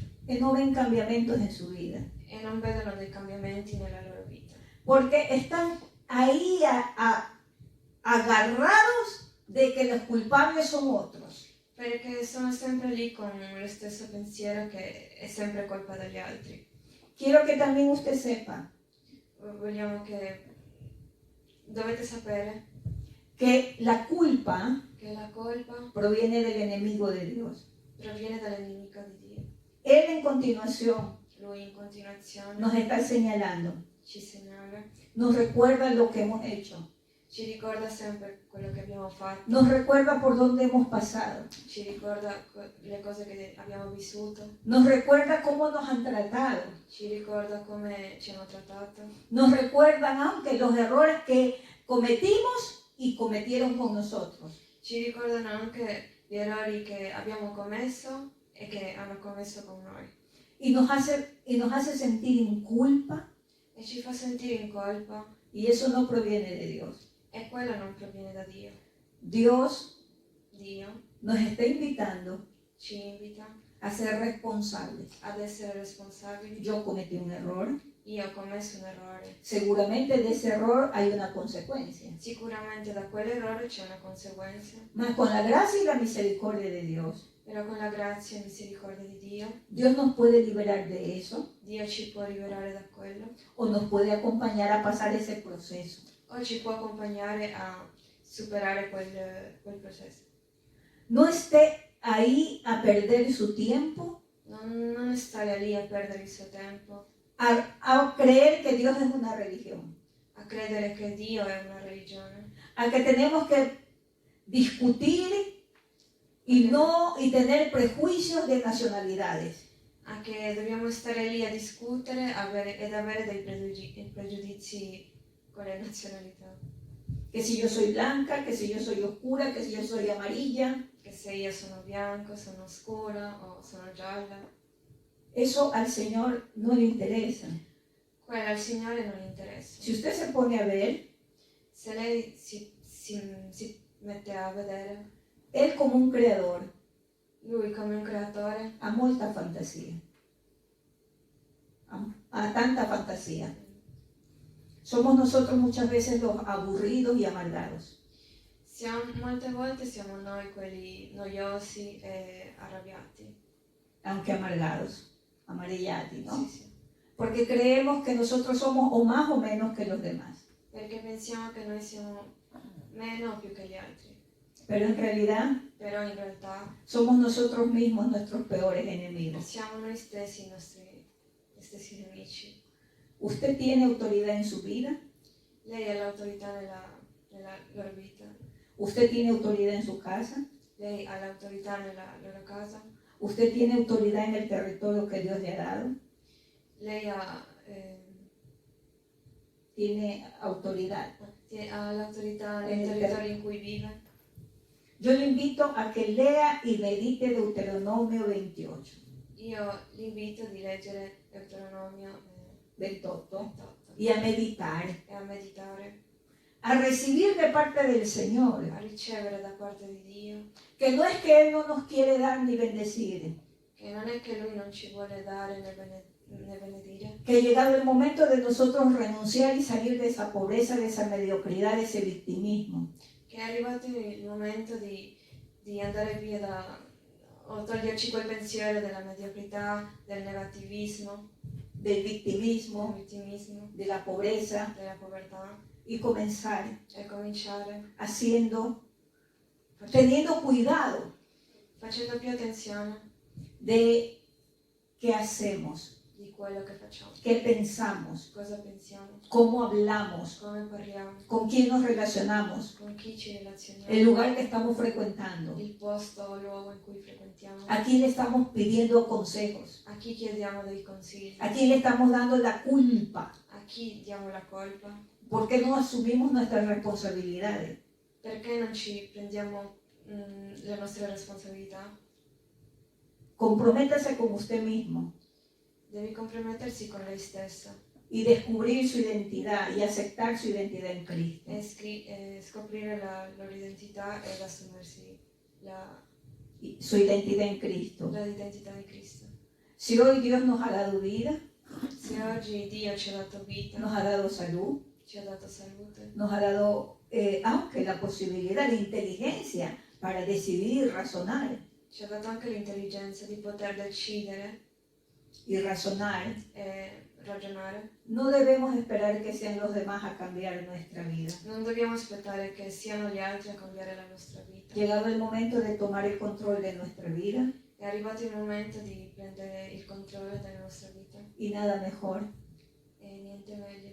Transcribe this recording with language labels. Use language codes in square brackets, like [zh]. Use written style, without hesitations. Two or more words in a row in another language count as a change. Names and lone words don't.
[es] Que no ven cambiamientos en su vida. [it] E non vedono dei cambiamenti nella loro vita. [es] Porque están ahí agarrados de que los culpables son otros. [it] Perché sono sempre lì con lo stesso pensiero che è sempre colpa degli altri. [es] Quiero que también usted sepa [it] Vogliamo che dovete sapere [es] que la culpa [it] che la colpa [es] proviene del enemigo de Dios. [it] proviene dall'inimico di Dio. [es] Él en continuación [it] Lui in continuazione [es] nos está señalando, [it] ci segnala, [es] nos recuerda lo que hemos hecho, [it] ci ricorda sempre quello che abbiamo fatto, [es] nos recuerda por dónde hemos pasado, [it] ci ricorda le cose che abbiamo vissuto, [es] nos recuerda cómo nos han tratado, [it] ci ricorda come ci hanno trattato, [es] nos recuerdan aunque los errores que cometimos y cometieron con nosotros. [it] ci ricordano anche gli errori che abbiamo commesso e che hanno commesso con noi. [es] Y nos hace sentir en culpa, [it] E ci fa sentire in colpa, [es] y eso no proviene de Dios. [it] e quello non proviene da Dio. [es] Dios [it] Dio [es] nos está invitando [it] ci invita [es] a ser responsables. [it] ad essere responsabili. [es] Yo cometí un error, [it] Io ho commesso un errore. [es] seguramente de ese error hay una consecuencia. [it] Sicuramente da quell'errore c'è una conseguenza, [es] Mas con la gracia y la misericordia de Dios, [it] però con la grazia e misericordia di Dio, [es] Dios nos puede liberar de eso [it] Dio ci può liberare da quello [es] o nos puede acompañar a pasar ese proceso. [it] o ci può accompagnare a superare quel processo. [es] No esté ahí a perder su tiempo, [it] Non stare lì a perdere il suo tempo, [es] a creer que Dios es una religión, [it] a credere che Dio è una religione, [es] a que tenemos que discutir y tener prejuicios de nacionalidades. [it] a che dobbiamo stare lì a discutere ed avere dei pregiudizi con le nazionalità. [es] Que si yo soy blanca, que si yo soy oscura, que si yo soy amarilla. [it] Che se io sono bianco, sono scura o sono gialla, [es] Eso al Señor no le interesa. [it] quello al Signore non interessa. [es] Si usted se pone a ver, [it] Se lei si mette a vedere, [es] Él como un creador [it] Lui come un creatore ha molta fantasía. A tanta fantasía. [es] Somos nosotros muchas veces los aburridos y amargados. [it] molte volte siamo noi quelli noiosi e arrabbiati. [es] Aunque amargados, amarillati, ¿no? [it] Sì, sì. [es] Porque creemos que nosotros somos o más o menos que los demás. [it] Perché pensiamo che noi siamo meno o più che gli altri. [es] Pero en realidad [it] Però in realtà [es] somos nosotros mismos nuestros peores enemigos. [it] siamo noi stessi i nostri stessi nemici. [es] Usted tiene autoridad en su vida, [it] Lei ha l'autorità nella loro vita, [es] usted tiene autoridad en su casa, [it] lei ha l'autorità nella loro casa, [es] usted tiene autoridad en el territorio que Dios le ha dado, [it] lei ha [es] tiene autoridad. [it] l'autorità nel territorio in cui vive. [es] Yo le invito a que lea y medite Deuteronomio 28, [it] Io l'invito di leggere Deuteronomio 28 [es] 28 y a meditar, [it] e a meditare, [es] a recibir de parte del Señor, [it] a ricevere da parte di Dio, [es] que no es que Él no nos quiere dar ni bendecir, [it] che non è che Lui non ci vuole dare né benedire, [es] que ha llegado el momento de nosotros renunciar y salir de esa pobreza, de esa mediocridad, de ese victimismo. [it] che è arrivato il momento di andare via o toglierci quel pensiero della mediocrità, del negativismo, [es] del [it] del [es] victimismo, [it] vittimismo, [es] de la pobreza [it] della povertà [es] y comenzar [it] e cominciare [es] teniendo cuidado [it] facendo più attenzione [es] de qué hacemos, [it] di quello che facciamo, [es] qué pensamos, [it] cosa pensiamo, [es] cómo hablamos, [it] come parliamo, [es] con quién nos relacionamos, [it] con chi ci relazioniamo, [es] el lugar que estamos frecuentando, [it] il posto o luogo in cui frequentiamo, [es] a quién le estamos pidiendo consejos, [it] a chi chiediamo dei consigli, [es] a quién le estamos dando la culpa, [it] a chi diamo la colpa, [es] por qué no asumimos nuestras responsabilidades. [it] perché non ci prendiamo le nostre responsabilità. [es] Comprométase con usted mismo [it] Devi compromettersi con lei stessa, [es] y descubrir su identidad y aceptar su identidad en Cristo. [it] e scoprire la loro identità ed assumersi [es] Y su identidad en Cristo. [it] l'identità di Cristo. [es] Si hoy Dios nos ha dado vida, [it] Se oggi Dio ci ha dato vita, [es] nos ha dado salud, [it] ci ha dato salute, [es] nos ha dado, aunque la posibilidad de inteligencia para decidir y razonar, [it] ci ha dato anche l'intelligenza di poter decidere [es] y razonar, [it] e ragionare, [es] no debemos esperar que sean los demás a cambiar nuestra vida. [it] non dobbiamo aspettare che siano gli altri a cambiare la nostra vita. [es] Llegado el momento de tomar el control de nuestra vida, [it] È arrivato il momento di prendere il controllo della nostra vita [es] y nada mejor [it] e niente meglio